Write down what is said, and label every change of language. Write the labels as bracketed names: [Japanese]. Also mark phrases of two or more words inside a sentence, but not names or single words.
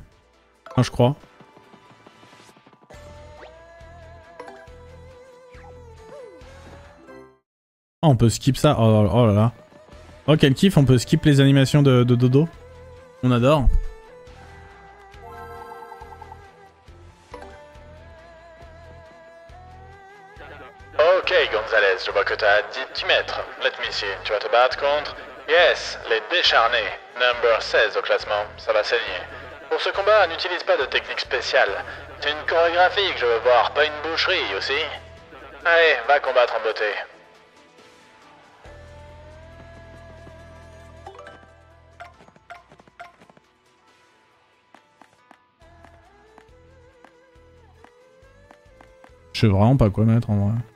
[French] Enfin, je crois. Oh, on peut skip ça. Oh là là. Oh, quel kiff, on peut skip les animations de dodo. On adore. Ok, Gonzalez, je vois que t'as 10 mètres. [English] Let me see. [French] Tu vas te battre contre... Yes, les décharnés. Number 16 au classement. Ça va saigner. Pour ce combat, n'utilise pas de technique spéciale. C'est une chorégraphie que je veux voir, pas une boucherie aussi. Allez, va combattre en beauté. Je sais vraiment pas quoi mettre en vrai.